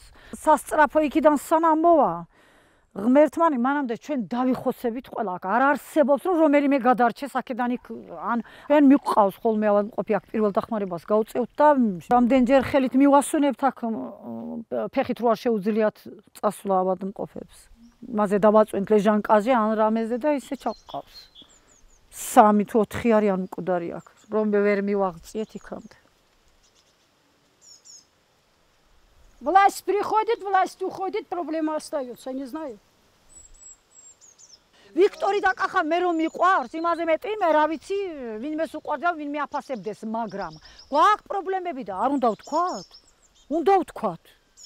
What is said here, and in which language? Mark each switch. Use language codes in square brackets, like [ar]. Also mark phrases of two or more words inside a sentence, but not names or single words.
[ka] სასწრაფო იქიდან სანამ მოვა ღმერთმანი მანამდე ჩვენ დავიხოცებით ყველა აქ არ არსებობს რომ რომელიმე გადარჩეს აქედან იქ ან ჩვენ მიყვავს ხოლმე ავადმყოფი აქ პირველ დახმარებას გავწევთ და რამდენჯერ ხელით მივასვენებთ აქ ფეხით რო არ შეუძლიათ წასვლა ავადმყოფებს მასე დავაწვენთ ლეჟანკაზე ან რამეზე და ისე ჩაყავს 3 თუ 4 არიან მკვდარი აქ რომ ვერ მივაღწიეთ იქამდე [ru] Власть приходит, власть уходит, проблема остается, не знаю. [ka] ვიქტორი და კახა მე რომ მიყვარს, იმაზე მეტი მე რა ვიცი, ვინმეს უყვარდა, ვინმე აფასებდეს, მაგრამ გვაქვს პრობლემები და არ უნდა ვთქვათ? უნდა ვთქვათ.